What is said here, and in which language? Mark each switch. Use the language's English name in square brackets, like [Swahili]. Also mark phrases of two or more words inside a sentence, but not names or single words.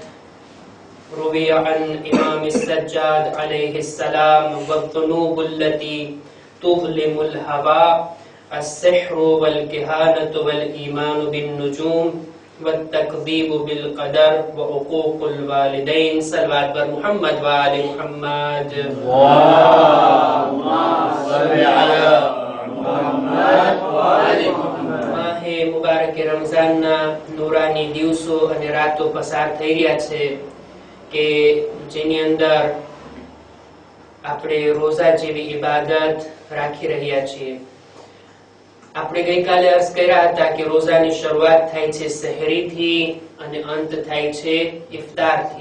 [Arabic] روي عن إمام السجاد عليه السلام والذنوب التي تظلم الهوى السحر والكهانة والإيمان بالنجوم والتكذيب بالقدر وعقوق الوالدين صلوات بر محمد وآل محمد اللهم صل على محمد وآل محمد [Gujarati] માહ મુબારક રમઝાનના નૂરાની દિવસો અને રાતો પસાર થઈ રહ્યા છે કે જેની અંદર આપણે રોઝા જેવી ઇબાદત રાખી રહ્યા છીએ। આપણે ગઈકાલે અર્જ કર્યા હતા કે રોઝાની શરૂઆત થાય છે સહેરીથી અને અંત થાય છે ઇફતારથી।